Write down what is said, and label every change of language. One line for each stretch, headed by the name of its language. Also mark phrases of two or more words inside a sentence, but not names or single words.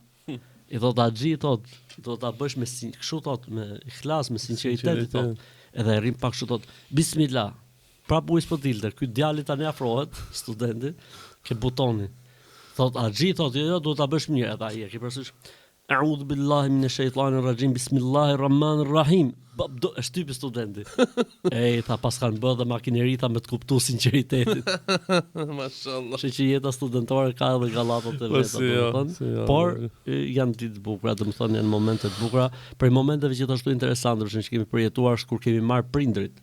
Albanian: I thot haxhi I thot, do ta bësh me kështu thot, me ikhlas, me sinqeritet I thot. Edhe rrim pak kështu thot, bismillah. Prap uji s'po dilte, ky djali tani afrohet, studenti, ke butoni. Thot haxhi thot, jo, do ta bësh mirë, edhe ai e ke parasysh.
Arabic: أعوذ بالله من الشيطان الرجيم، بسم الله الرحمن الرحيم.
Albanian: Shtypi studenti. Tha pas kanë bërë dhe makineri me të kuptuar sinqeritetin. Mashallah. Kështu që jeta studentore ka edhe gallatat e veta, domethënë. Por janë ditë të bukura, domethënë janë momente të bukura, për momenteve gjithashtu interesante, për shembull që kemi përjetuar kur kemi marr prindrit.